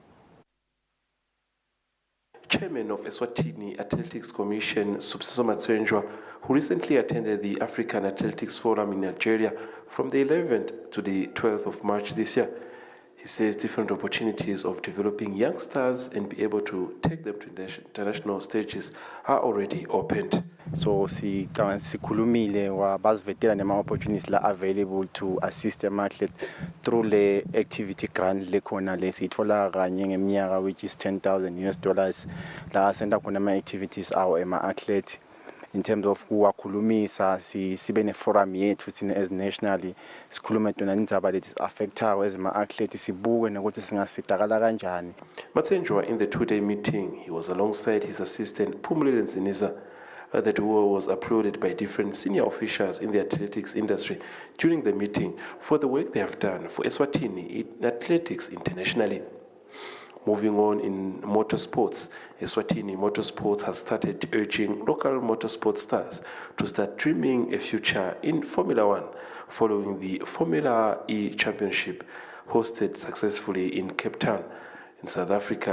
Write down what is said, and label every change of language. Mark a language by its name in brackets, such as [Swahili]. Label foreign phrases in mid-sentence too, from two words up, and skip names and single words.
[English] Chairman of Eswatini Athletics Commission, Sibusiso Matsenjwa, who recently attended the African Athletics Forum in Algeria from the 11th to the 12th of March this year. He says different opportunities of developing youngsters and be able to take them to international stages are already opened. [Swati] So sikhulumile wabasivetela nema opportunities la [English] available to assist [Swati] ama-athlete through le activity grant lekhona lesiyithola kanye ngeminyaka, [English] which is [Swati] $10,000 la senda khona ama-activities awo ema-athlete. [English] In terms of [Swati] kuwakhulumisa sibe ne-forum yethu thina [English] as nationally [Swati] sikhulume tona indaba leti affectayo as ama-athlete sibuke nokuthi singasizakala kanjani. [English] Matsenjwa, in the two-day meeting, he was alongside his assistant Phumulile Nziniza. The duo was applauded by different senior officials in the athletics industry during the meeting for the work they have done for Eswatini in athletics internationally. Moving on in motorsports, Eswatini Motorsports has started urging local motorsport stars to start dreaming a future in Formula One following the Formula E Championship hosted successfully in Cape Town in South Africa.